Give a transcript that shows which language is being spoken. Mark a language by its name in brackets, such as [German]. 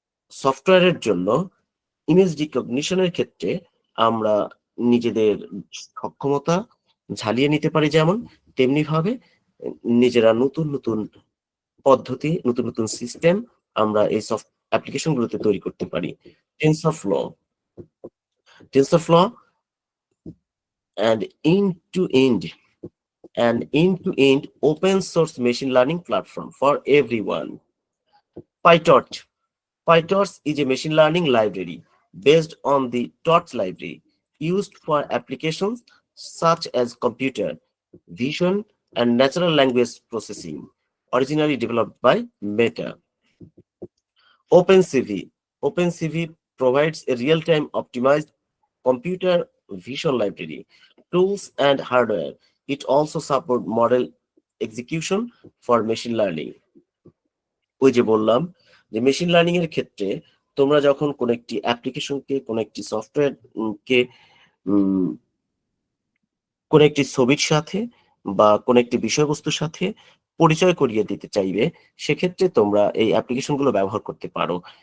[Bangla] সফটওয়্যারের জন্য ইমেজ রিকগনিশনের ক্ষেত্রে আমরা নিজেদের সক্ষমতা ঝালিয়ে নিতে পারি, যেমন তেমনি ভাবে নিজেরা নতুন নতুন পদ্ধতি, নতুন নতুন সিস্টেম আমরা এই অ্যাপ্লিকেশন গুলোতে তৈরি করতে পারি। [English] TensorFlow TensorFlow and end-to-end end-to-end open source machine learning platform for everyone. PyTorch. PyTorch is a machine learning library based on the Torch library used for applications such as computer vision and natural language processing, originally developed by Meta. OpenCV. OpenCV provides a real-time optimized computer vision library, tools and hardware. It also supports model execution for machine learning. [Bangla] ওই যে বললাম যে machine learning এর ক্ষেত্রে তোমরা যখন কোন একটি অ্যাপ্লিকেশনকে, কোন একটি সফটওয়্যার কে কোন একটি ছবির সাথে বা কোন একটি বিষয়বস্তুর সাথে পরিচয় করিয়ে দিতে চাইবে, সেক্ষেত্রে তোমরা এই অ্যাপ্লিকেশনগুলো ব্যবহার করতে পারো।